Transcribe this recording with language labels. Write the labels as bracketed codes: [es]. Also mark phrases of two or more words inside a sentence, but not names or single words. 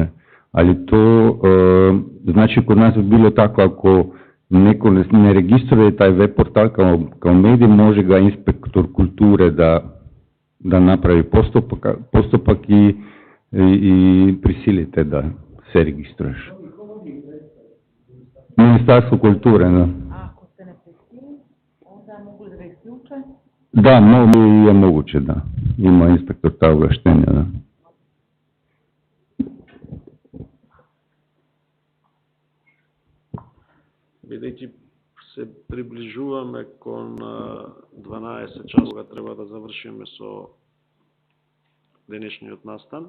[bs] Ali to, znači kod nas bi bilo tako, ako neko ne registruje taj web portal kao medij, može ga inspektor kulture da napravi postupak i prisilite da se registruješ. Ministarstvo kulture, da. A ako se ne prisili, onda mogu da ga isključe? Da, je moguće, da. Ima inspektor ta ovlaštenja, da. [mk] Бидејќи се приближуваме кон 12 часова, треба да завршиме со денешниот настан.